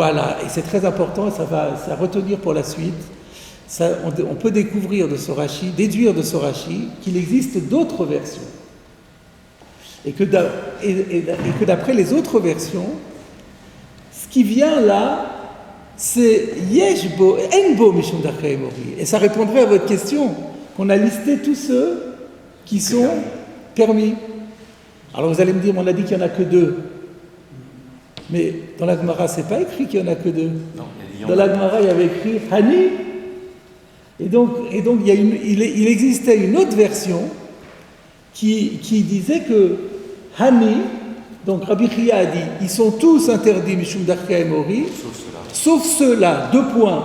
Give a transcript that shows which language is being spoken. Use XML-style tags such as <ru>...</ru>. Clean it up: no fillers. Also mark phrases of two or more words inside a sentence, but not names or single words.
<fr>Voilà, et c'est très important, ça va retenir pour la suite. On peut découvrir de ce Rashi, déduire de ce Rashi qu'il existe d'autres versions. Et que d'après les autres versions, ce qui vient là, c'est</fr> <he>יש בו אין בו משום דרכי אמורי.</he> <fr>Et ça répondrait à votre question, qu'on a listé tous ceux qui sont permis. Alors vous allez me dire, on a dit qu'il n'y en a que 2. Mais dans la Gemara, c'est pas écrit qu'il n'y en a que 2. Non, Dans la Gemara, il y avait écrit Hani. Et donc il existait une autre version qui disait que Hani, donc Rabbi Chia a dit, ils sont tous interdits,</fr> <he>משום דרכי אמורי,</he> <fr>sauf ceux-là, 2 points.</fr>